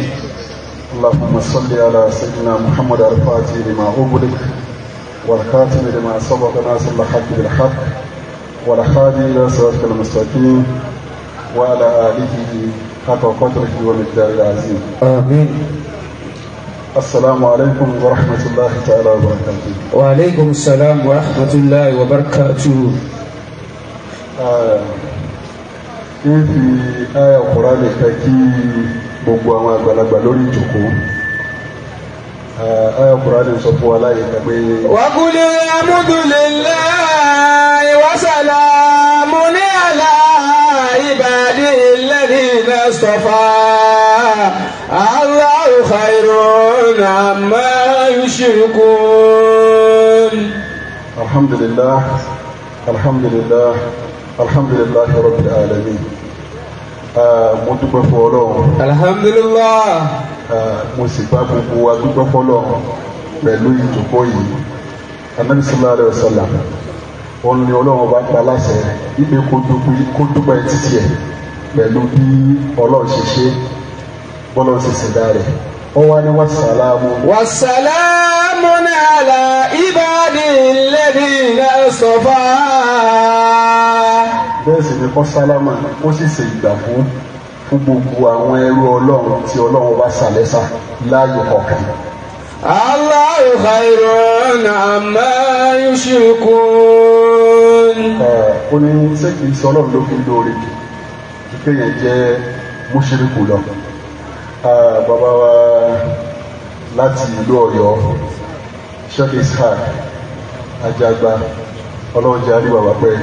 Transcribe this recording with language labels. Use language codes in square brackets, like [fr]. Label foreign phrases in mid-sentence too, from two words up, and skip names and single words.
[ar] اللهم صل على سيدنا محمد الفاتح لما أغلق والخاتم لما سبق ناصر الحق بالحق والهادي إلى صراطك المستقيم وعلى آله حق قدره ومقداره العظيم. آمين. السلام عليكم ورحمة الله تعالى وبركاته. وعليكم السلام ورحمة الله وبركاته. في آية القرآن الكريم [yo] gbogbo àwọn àgbàlagbà lórí ìjòkó [ar] آية القرآن [yo] sọ fún wa láyé pé. [ar] وقل الحمد لله وسلام على عباده الذين اصطفى الله خير عما يشركون. الحمد لله الحمد لله الحمد لله رب العالمين. [yo] mo dúpẹ́ fún Ọlọ́run. alhamdulillah. mo sì bá gbogbo wa dúpẹ́ fún Ọlọ́run pẹ̀lú ìjókòó yìí. Ànábì [ar] صلى الله عليه وسلم [yo] òun ni Ọlọ́run bá pa láṣẹ wípé kó dúpẹ́ títí ẹ̀ pẹ̀lú bí Ọlọ́run ṣe ṣe bọ́lọ́run ṣe ṣẹ̀dá rẹ̀. ó wá ní wàsálàmù. [ar] وسلام على عباده الذين اصطفى. [yo] bẹ́ẹ̀ sì ni kọ́ sálámà ó sì ṣe ìgbà fún gbogbo àwọn ẹrú Ọlọ́run tí Ọlọ́run bá ṣàlẹ́sà láàyè kọ̀ọ̀kan. [ar] الله خير أما يشركون. [yo] ó ní ṣé kìí ṣe Ọlọ́run ló fi lóore jù kéèyàn jẹ́ mùṣírikù lọ. bàbá wa láti ìlú Ọ̀yọ́ Sheikh Ishaq Ajagba Ọlọ́run jẹ́ àríwá wà pẹ́.